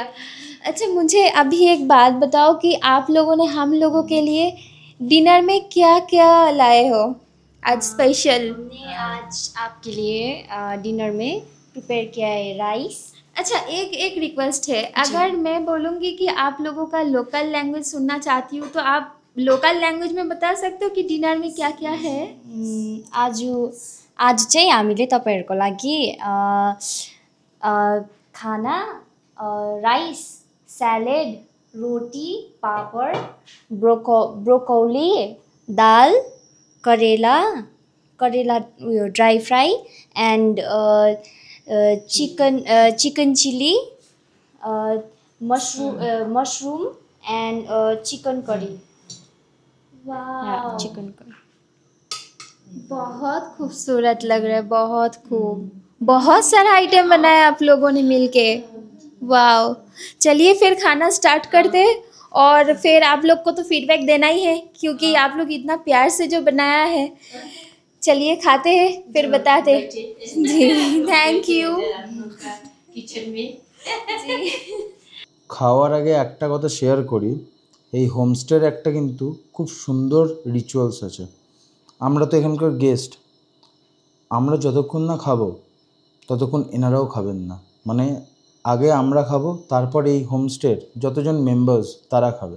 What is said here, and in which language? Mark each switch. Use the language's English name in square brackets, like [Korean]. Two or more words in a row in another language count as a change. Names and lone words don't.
[Hindi] अच्छा, मुझे अभी एक बात बताओ कि आप लोगों ने हम लोगों के लिए डिनर में क्या क्या लाए हो आज स्पेशल? हमने आज आपके लिए डिनर में प्रिपेयर किया है राइस। अच्छा, एक रिक्वेस्ट है, अगर मैं बोलूँगी कि आप लोगों का [English] local language [Hindi] सुनना चाहती हूँ तो आप [English] local language [Hindi] में बता सकते हो कि डिनर में क्या क्या है? [Nepali] आज चाहिँ हामीले तपाईँहरूको लागि खाना, राइस, सैलेड, रोटी, पापड, ब्रोकौली, दाल, करेला उयो [English] dry fry and chicken chilli, mushroom and chicken curry. [Hindi] वाह, [English] chicken curry [Hindi] बहुत खूबसूरत लग रहा है, बहुत खूब। बहुत सारा आइटम बनाया आप लोगों ने मिलके। वाह, चलिए फिर खाना स्टार्ट करते हैं, और फिर आप लोग को तो फीडबैक देना ही है क्योंकि आप लोग इतना प्यार से जो बनाया है। चलिए खाते हैं फिर बताते हैं। जी, [English] thank you. [Hindi] किचन में [Bangla] খাওয়ার আগে একটা কথা শেয়ার করি, এই হোমস্টের একটা কিন্তু খুব সুন্দর রিচুয়ালস আছে। আমরা তো এখানকার গেস্ট, আমরা যতক্ষণ না খাবো ততক্ষণ এনারাও খাবেন না। মানে আগে আমরা খাবো, তারপর এই হোমস্টের যতজন মেম্বার্স তারা খাবে।